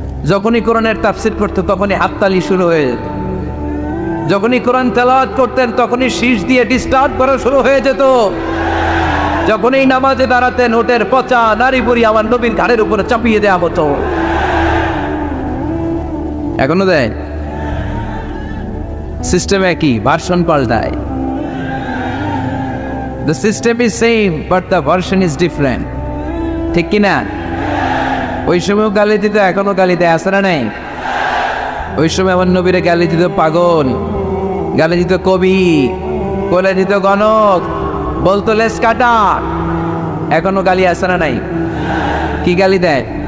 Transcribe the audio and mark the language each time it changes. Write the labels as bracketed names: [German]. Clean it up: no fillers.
[Bangla] যখনই কোরআনের তাফসীর করতে তখনই হাততালি শুরু হয়ে যেত, যখনই কোরআন তেলাওয়াত করতেন তখনই শীষ দিয়ে ডিস্টার্ব করা শুরু হয়ে যেত, যখনই নামাজে দাঁড়াতেন ওটের পচা নারী বুড়ি আমার নবীর ঘাড়ের উপরে চাপিয়ে দেওয়া হতো। এখনো দেয়, সিস্টেম একই, ভার্সন পাল্টায়। [English] The system is same but the version is different, [Bangla] ঠিক কিনা? ওই সময় গালি দিত, এখনো গালি দেয়, আছে না নাই? ওই সময় আমার নবীরে গালি দিত পাগল, গালি দিত কবি, বলে দিত গণক, বলতো লেস কাটা। এখনো গালি আসে না নাই? কি গালি দেয়?